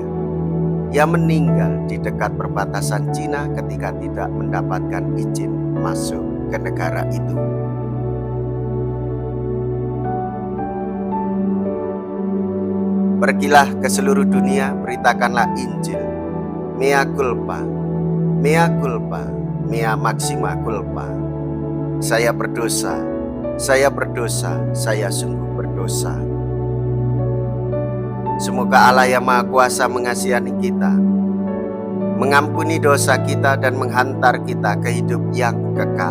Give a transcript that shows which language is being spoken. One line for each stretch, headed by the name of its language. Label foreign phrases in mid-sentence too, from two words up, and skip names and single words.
Indonesian: Ia meninggal di dekat perbatasan Cina ketika tidak mendapatkan izin masuk ke negara itu. Pergilah ke seluruh dunia, beritakanlah Injil.
Latin: Mea culpa, mea culpa, mea maxima culpa.
Indonesian: Saya berdosa, saya berdosa, saya sungguh berdosa. Semoga Allah yang Maha Kuasa mengasihani kita, mengampuni dosa kita dan menghantar kita ke hidup yang kekal.